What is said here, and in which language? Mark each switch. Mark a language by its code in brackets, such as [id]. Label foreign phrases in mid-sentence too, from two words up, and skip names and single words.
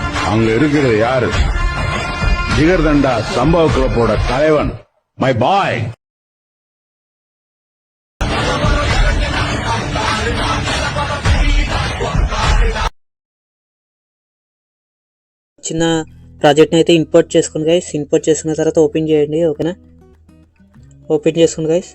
[ta] அங்க இருக்கிறது யாரு? ஜிகர்தண்டா சம்பவ கிளப்போட தலைவன், [en] my boy. [te] చిన్న ప్రాజెక్ట్ని అయితే ఇంపోర్ట్ చేసుకోండి గైస్. ఇంపోర్ట్ చేసుకున్న తర్వాత ఓపెన్ చేయండి. ఓకేనా, ఓపెన్ చేసుకోండి గైస్.